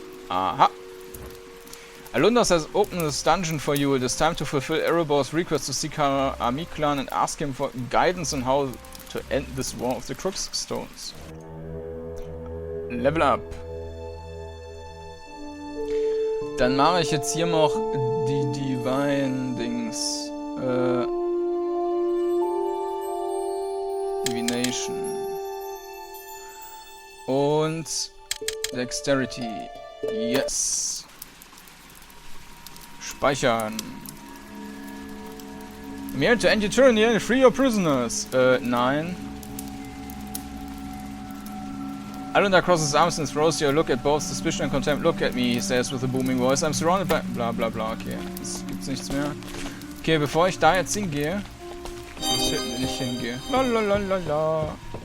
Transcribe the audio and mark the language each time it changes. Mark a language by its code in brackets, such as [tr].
[en] Aha. Alunda says, open this dungeon for you. It is time to fulfill Erebor's request to seek our Army clan and ask him for guidance on how to end this war of the Crux Stones. Level up. [de] Dann mache ich jetzt hier noch die Divine-Dings. [en] Divination. [de] Und [en] Dexterity. Yes. [de] Speichern. [en] I'm here to end your tyranny and free your prisoners. [de] Nein. [en] Alunda crosses his arms and throws you a look at both suspicion and contempt. Look at me, he says with a booming voice. I'm surrounded by... Bla bla bla, okay. [de] Jetzt gibt's nichts mehr. Okay, bevor ich da jetzt hingehe... Das ist hinten, wenn ich hingehe. Lalalala.